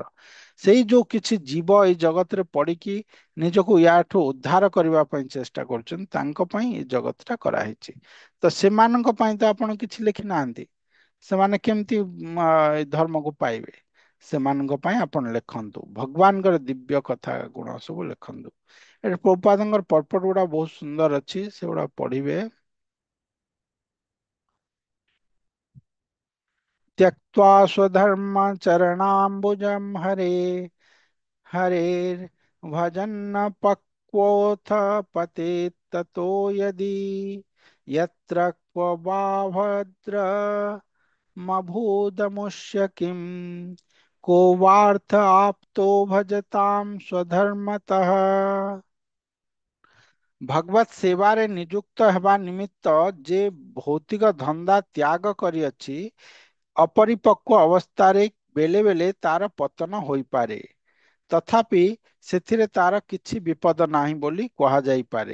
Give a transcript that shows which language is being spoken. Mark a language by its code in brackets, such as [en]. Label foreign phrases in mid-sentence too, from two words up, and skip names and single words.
[or] ସେଇ ଯୋଉ କିଛି ଜୀବ ଏଇ ଜଗତରେ ପଡିକି ନିଜକୁ ୟାଠୁ ଉଦ୍ଧାର କରିବା ପାଇଁ ଚେଷ୍ଟା କରୁଛନ୍ତି, ତାଙ୍କ ପାଇଁ ଏଇ ଜଗତଟା କରାହେଇଛି। ତ ସେମାନଙ୍କ ପାଇଁ ତ ଆପଣ କିଛି ଲେଖି ନାହାନ୍ତି। ସେମାନେ କେମିତି ଏଇ ଧର୍ମକୁ ପାଇବେ? ସେମାନଙ୍କ ପାଇଁ ଆପଣ ଲେଖନ୍ତୁ, ଭଗବାନଙ୍କର ଦିବ୍ୟ କଥା ଗୁଣ ସବୁ ଲେଖନ୍ତୁ। ଏଠି ପ୍ରଭୁପାଦଙ୍କର ପର୍ପଟ ଗୁଡା ବହୁତ ସୁନ୍ଦର ଅଛି, ସେଗୁଡା ପଢିବେ। [sa] त्यक्त्वा स्वधर्मचरणाम्बुजं हरेर् भजन्न पक्वोऽथ पतेत् ततो यदि यत्र क्व वा भद्रमभूदमुष्य किम् को वार्थ आप्तो भजतां स्वधर्मतः। [or] ଭଗବତ ସେବାରେ ନିଯୁକ୍ତ ହେବା ନିମିତ୍ତ ଯେ ଭୌତିକ ଧନ୍ଦା ତ୍ୟାଗ କରିଅଛି, ଅପରିପକ୍ୱ ଅବସ୍ଥାରେ ବେଳେ ବେଳେ ତାର ପତନ ହୋଇପାରେ। ତଥାପି ସେଥିରେ ତାର କିଛି ବିପଦ ନାହିଁ ବୋଲି କୁହାଯାଇପାରେ।